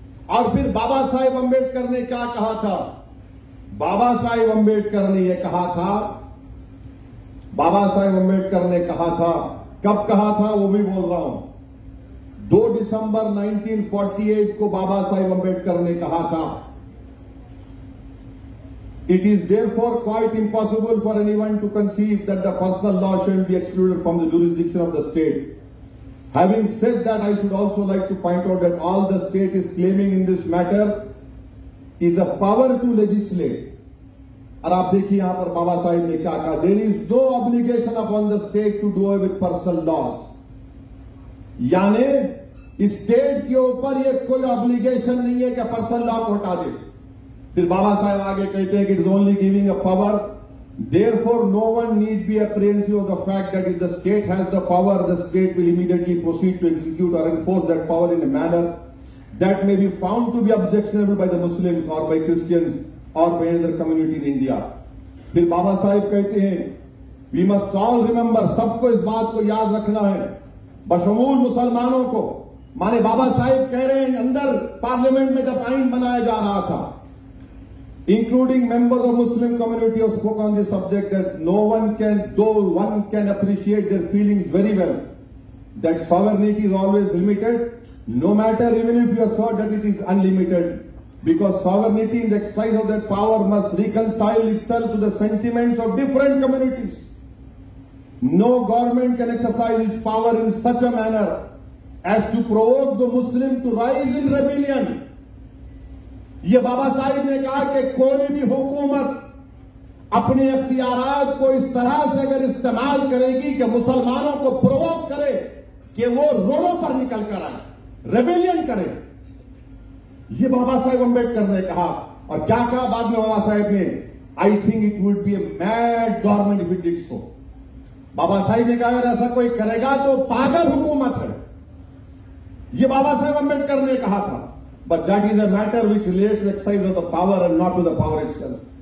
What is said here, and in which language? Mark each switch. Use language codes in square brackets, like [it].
[hi] और फिर बाबा साहेब अंबेडकर ने क्या कहा था? बाबा साहेब अंबेडकर ने यह कहा था, बाबा साहेब अंबेडकर ने कहा था, कब कहा था वो भी बोल रहा हूं, 2 दिसंबर 1948 को बाबा साहेब अंबेडकर ने कहा था, [en] It is therefore quite impossible for anyone to conceive that the personal law shall be excluded from the jurisdiction of the state. Having said that, I should also like to point out that all the state is claiming in this matter is a power to legislate. [hi] और आप देखिए यहां पर बाबा साहिब ने क्या कहा, [en] There is no obligation upon the state to do away with personal laws. [hi] यानी state के ऊपर ये कोई ऑब्लिगेशन नहीं है कि पर्सनल लॉ को हटा दे। फिर बाबा साहब आगे कहते हैं कि [en] It is only giving a power, therefore no one need be apprehensive of the fact that if the state has the power, the state will immediately proceed to execute or enforce that power in a manner that may be found to be objectionable by the Muslims or by Christians or by other community in India. [hi] फिर बाबा साहब कहते हैं, [en] we must all remember, [hi] सबको इस बात को याद रखना है, बशमूल मुसलमानों को। माने बाबा साहब कह रहे हैं, अंदर पार्लियामेंट में जब आइन बनाया जा रहा था, [en] including members of Muslim community who spoke on this subject, that no one can, though one can appreciate their feelings very well, that sovereignty is always limited, no matter even if you assert that it is unlimited, because sovereignty in the exercise of that power must reconcile itself to the sentiments of different communities. No government can exercise its power in such a manner as to provoke the Muslim to rise in rebellion. [hi] ये बाबा साहिब ने कहा कि कोई भी हुकूमत अपने अख्तियारात को इस तरह से अगर इस्तेमाल करेगी कि मुसलमानों को प्रोवोक करे कि वो रोडों पर निकल कर आए, रेबेलियन करे। ये बाबा साहेब अंबेडकर ने कहा। और क्या कहा बाद में बाबा साहेब ने? [en] I think it would be a mad government if it did so. [hi] बाबा साहिब ने कहा अगर ऐसा कोई करेगा तो पागल हुकूमत है। ये बाबा साहेब अंबेडकर ने कहा था। [en] But that is a matter which relates to the exercise of the power and not to the power itself.